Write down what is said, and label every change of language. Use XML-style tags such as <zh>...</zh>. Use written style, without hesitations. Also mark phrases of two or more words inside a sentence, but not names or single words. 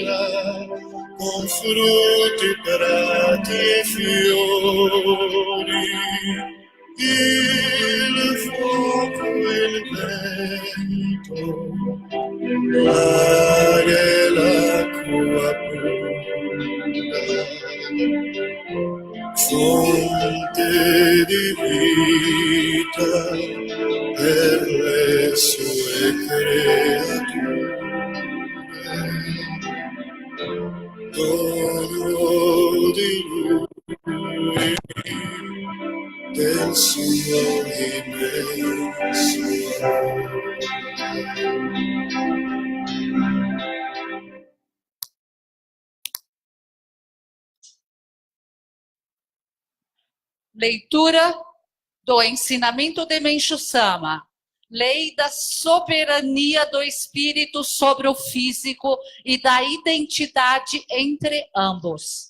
<it>con frutti, prati e fiori, il fuoco e il vento, l'aria e l'acqua pura, fonte di vita per le sue creature. Dono di lui, del suo immenso</it> <pt>Leitura do ensinamento de Menchu Sama. Lei da soberania do espírito sobre o físico e da identidade entre ambos.</pt>